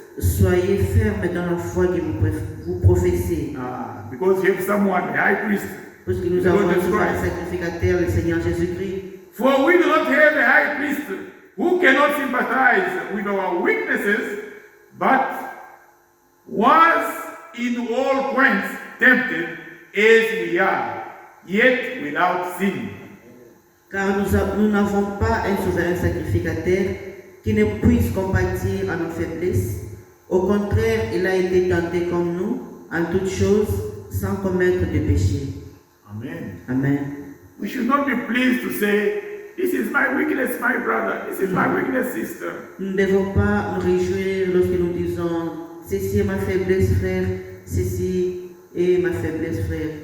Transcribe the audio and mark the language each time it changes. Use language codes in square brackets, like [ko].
[fr] Soyez fermes dans la foi que vous professez. [en] Because you have someone, a high priest. [fr] Parce que nous avons un souverain sacrificateur, le Seigneur Jésus-Christ. [en] For we do not have a high priest who cannot sympathize with our weaknesses, but was in all points tempted as we are, yet without sin. [fr] Car nous n'avons pas un souverain sacrificateur qui ne puisse compatir à nos faiblesses. Au contraire, il a été tenté comme nous, en toutes choses, sans commettre de péché. Amen. Amen. [en] We should not be pleased to say, this is my weakness, my brother, this is my weakness, sister. [fr] Nous ne devons pas nous réjouir lorsque nous disons, ceci est ma faiblesse, frère, ceci est ma faiblesse, frère.